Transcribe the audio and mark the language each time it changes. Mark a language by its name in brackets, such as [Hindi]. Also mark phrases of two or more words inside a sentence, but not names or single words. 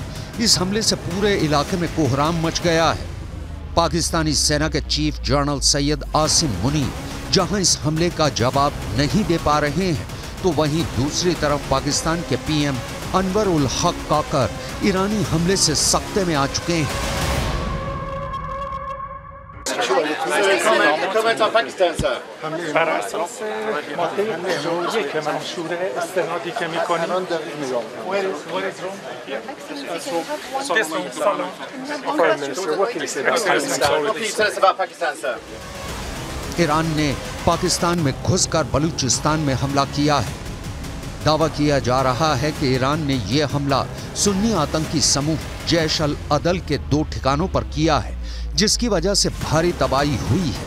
[Hindi] इस हमले से पूरे इलाके में कोहराम मच गया है। पाकिस्तानी सेना के चीफ जनरल सैयद आसिम मुनीर जहां इस हमले का जवाब नहीं दे पा रहे हैं, तो वहीं दूसरी तरफ पाकिस्तान के पीएम अनवर उल हक काकर ईरानी हमले से सख्ते में आ चुके हैं। [Persian] بر اساس ماده 51 منشور استنادی که می‌کنیم [Hindi] ईरान ने पाकिस्तान में घुसकर बलूचिस्तान में हमला किया है। दावा किया जा रहा है कि ईरान ने यह हमला सुन्नी आतंकी समूह जैश अल अदल के 2 ठिकानों पर किया है, जिसकी वजह से भारी तबाही हुई है।